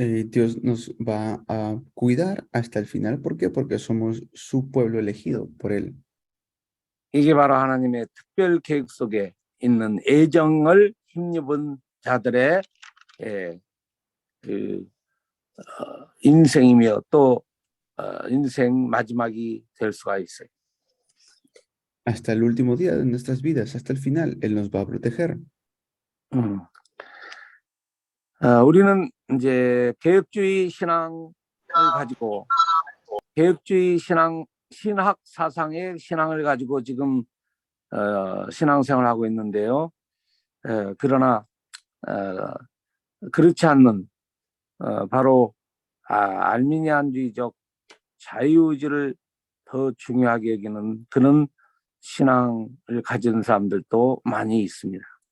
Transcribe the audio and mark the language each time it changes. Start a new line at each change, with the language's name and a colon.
Spanish: Dios nos va a cuidar hasta el final. ¿Por qué? Porque somos su pueblo elegido por Él.
Korean: 이게 바로 하나님의 특별 계획 속에 있는 애정을 힘입은 자들의 인생이며 또 인생 마지막이 될 수가 있어요.
Spanish: Hasta el último día de nuestras vidas, hasta el final, Él nos va a proteger.
Korean: 우리는 이제 개혁주의 신앙을 가지고 개혁주의 신학 사상의 신앙을 가지고 지금 신앙생활을 하고 있는데요. 그러나 그렇지 않는 바로 알미니안주의적 자유의지를 더 중요하게 여기는 그런 신앙을 가진 사람들도 많이 있습니다.